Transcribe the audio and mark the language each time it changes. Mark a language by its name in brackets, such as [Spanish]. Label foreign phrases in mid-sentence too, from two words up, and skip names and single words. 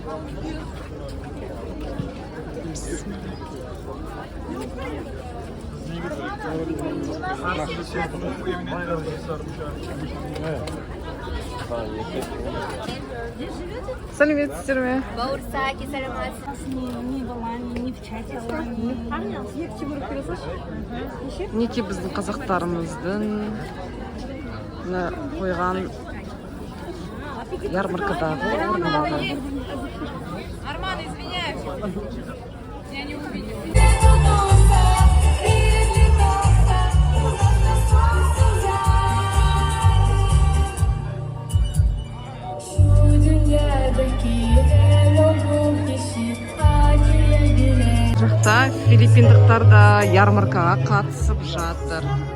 [Kazakh] Сәлеметсіздер ме? Бауырсаки, саламатсыз. [Russian] Не в Алании, не в чате Алании. [Kazakh] Мінекей біздің қазақтарымыздың қойған ярмаркадағы орындары. Арман, [Russian] извиняюсь. Я не увидела. [Kazakh] Жақта филиппиндықтар да ярмаркаға қатысып жатыр.